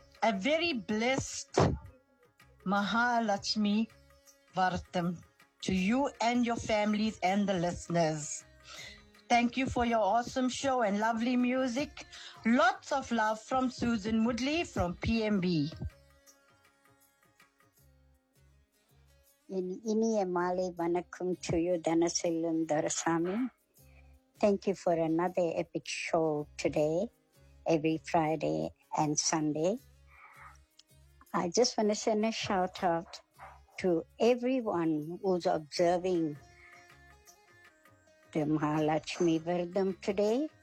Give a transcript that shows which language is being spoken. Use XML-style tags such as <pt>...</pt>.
<en>A very blessed Mahalakshmi Vartam to you and your families and the listeners. Thank you for your awesome show and lovely music. Lots of love from Susan Woodley from PMB.</en> <ta>இனிய மாலை வணக்கம்</ta> <en>to you</en> <ta>Dhanaselvam தரசாமி.</ta> <en>Thank you for another epic show today, every Friday and Sunday. I just want to send a shout out to everyone who's observing the Mahalakshmi Vartam today.</en>